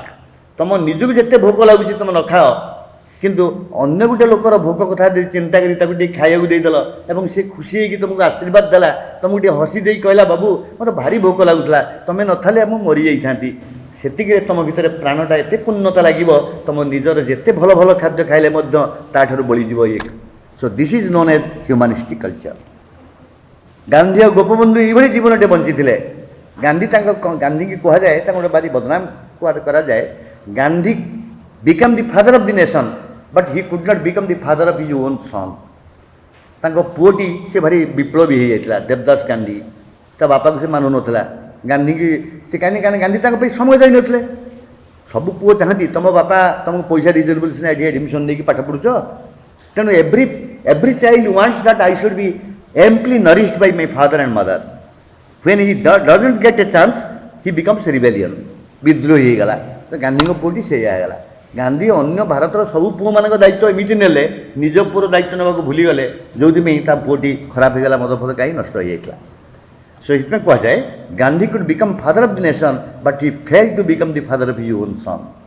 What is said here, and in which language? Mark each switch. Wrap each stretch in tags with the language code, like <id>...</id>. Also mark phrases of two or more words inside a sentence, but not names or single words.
<or>ତୁମ ନିଜକୁ ଯେତେ ଭୋକ ଲାଗୁଛି ତୁମେ ନ ଖାଅ, କିନ୍ତୁ ଅନ୍ୟ ଗୋଟେ ଲୋକର ଭୋକ କଥା ଚିନ୍ତା କରି ତାକୁ ଟିକେ ଖାଇବାକୁ ଦେଇଦେଲ ଏବଂ ସେ ଖୁସି ହେଇକି ତୁମକୁ ଆଶୀର୍ବାଦ ଦେଲା, ତୁମକୁ ଟିକେ ହସି ଦେଇ କହିଲା ବାବୁ ମୋତେ ଭାରି ଭୋକ ଲାଗୁଥିଲା, ତୁମେ ନଥାଲେ ମୁଁ ମରିଯାଇଥାନ୍ତି, ସେତିକିରେ ତୁମ ଭିତରେ ପ୍ରାଣଟା ଏତେ ପୂର୍ଣ୍ଣତା ଲାଗିବ, ତୁମ ନିଜର ଯେତେ ଭଲ ଭଲ ଖାଦ୍ୟ ଖାଇଲେ ମଧ୍ୟ ତାଠାରୁ ବଳିଯିବ ଇଏ।</or> <en>So this is known as humanistic culture.</en> <or>ଗାନ୍ଧୀ ଆଉ ଗୋପବନ୍ଧୁ ଏଇଭଳି ଜୀବନଟେ ବଞ୍ଚିଥିଲେ। ଗାନ୍ଧୀକି କୁହାଯାଏ, ତାଙ୍କୁ ଗୋଟେ ଭାରି ବଦନାମ କରାଯାଏ।</or> <en>ଗାନ୍ଧୀ became the father of the nation, but he could not become the father of his own son.</en> <or>ତାଙ୍କ ପୁଅଟି ସେ ଭାରି ବିପ୍ଳବୀ ହେଇଯାଇଥିଲା, ଦେବଦାସ ଗାନ୍ଧୀ। ତା ବାପାକୁ ସେ ମାନୁନଥିଲା। ଗାନ୍ଧୀକି ସେ କାହିଁକି ଗାନ୍ଧୀ ତାଙ୍କ ପାଇଁ ସମୟ ଦେଇନଥିଲେ। ସବୁ ପୁଅ ଚାହାନ୍ତି ତମ ବାପା ତମକୁ ପଇସା ଦେଇଛନ୍ତି ବୋଲି ସିନା ଏଠି ଆଡ଼ମିସନ୍ ନେଇକି ପାଠ ପଢ଼ୁଛ। ତେଣୁ</or> <en>every child wants that I should be amply nourished by my father and mother. When he doesn't get a chance, he becomes rebellion,</en> <or>ବିଦ୍ରୋହୀ ହେଇଗଲା। ତ ଗାନ୍ଧୀଙ୍କ ପୁଅଟି ସେଇଆ ହେଇଗଲା। ଗାନ୍ଧୀ ଅନ୍ୟ ଭାରତର ସବୁ ପୁଅମାନଙ୍କ ଦାୟିତ୍ୱ ଏମିତି ନେଲେ, ନିଜ ପୁଅର ଦାୟିତ୍ୱ ନେବାକୁ ଭୁଲିଗଲେ, ଯେଉଁଥିପାଇଁ ତା ପୁଅଟି ଖରାପ ହେଇଗଲା, ମଦ ଫଦ ଖାଇ ନଷ୍ଟ ହେଇଯାଇଥିଲା। ସୋ ସେଥିପାଇଁ କୁହାଯାଏ</or> <en>Gandhi could become father of the nation, but he fail to become the father of his own son.</en>